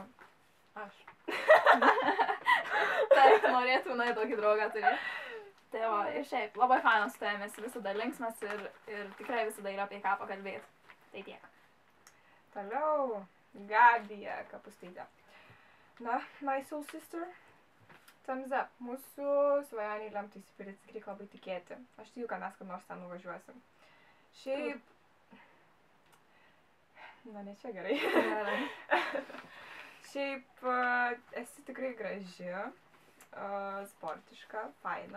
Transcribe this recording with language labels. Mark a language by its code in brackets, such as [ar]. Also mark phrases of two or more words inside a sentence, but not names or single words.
[lt] aš. Taip, norėtų, na, tokį draugą turėti. Tai va, ir šiaip, labai fainas su tavim, esi visada linksmas ir tikrai visada yra apie ką pakalbėti. Tai tiek. Toliau, Gabija Kapustytė. [en] Na, my soul sister, thumbs up. [lt] Mūsų svajoniai lemta įsipildyti, reikia labai tikėti. Aš tikiu, kad mes kad nors ten nuvažiuosim. Šiaip... Na, ne čia gerai. Šiaip esi tikrai graži, sportiška, faina.